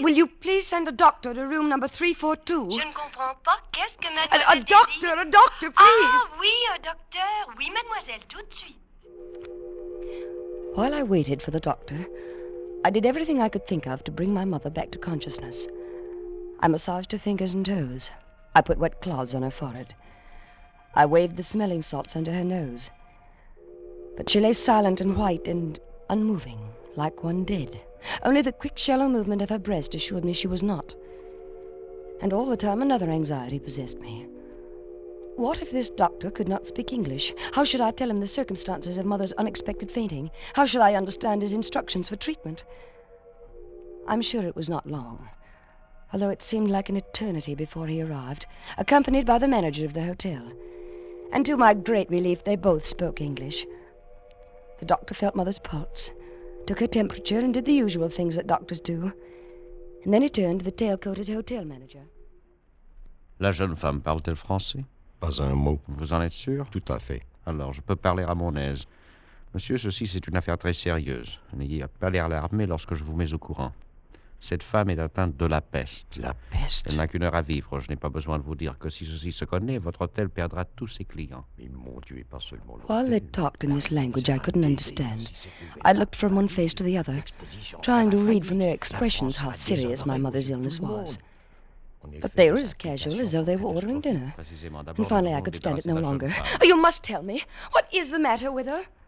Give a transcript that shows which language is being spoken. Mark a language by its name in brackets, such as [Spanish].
[English] Will you please send a doctor to room number 342? [French] Je ne comprends pas. Qu'est-ce que mademoiselle désire? [English] A doctor, please. [French] Ah, oui, un docteur. Oui, mademoiselle, tout de suite. [English] While I waited for the doctor, I did everything I could think of to bring my mother back to consciousness. I massaged her fingers and toes. I put wet cloths on her forehead. I waved the smelling salts under her nose. But she lay silent and white and unmoving, like one dead. Only the quick, shallow movement of her breast assured me she was not. And all the time another anxiety possessed me. What if this doctor could not speak English? How should I tell him the circumstances of Mother's unexpected fainting? How should I understand his instructions for treatment? I'm sure it was not long, although it seemed like an eternity before he arrived, accompanied by the manager of the hotel. And to my great relief, they both spoke English. The doctor felt Mother's pulse, took her temperature, and did the usual things that doctors do. And then he turned to the tail-coated hotel manager. [French] La jeune femme parle-t-elle français? Pas un mot. Vous en êtes sûr? Tout à fait. Alors, je peux parler à mon aise. Monsieur, ceci, c'est une affaire très sérieuse. N'ayez pas l'air alarmé lorsque je vous mets au courant. Cette femme est atteinte de la peste. La peste? Elle n'a qu'une heure à vivre. Je n'ai pas besoin de vous dire que si ceci se connaît, votre hôtel perdra tous ses clients. Mais mon Dieu, et pas seulement [English] While they talked in this language I couldn't understand, I looked from one face to the other, trying to read from their expressions how serious my mother's illness was. But they were as casual as though they were ordering dinner. And finally I could stand it no longer. Oh, you must tell me. What is the matter with her?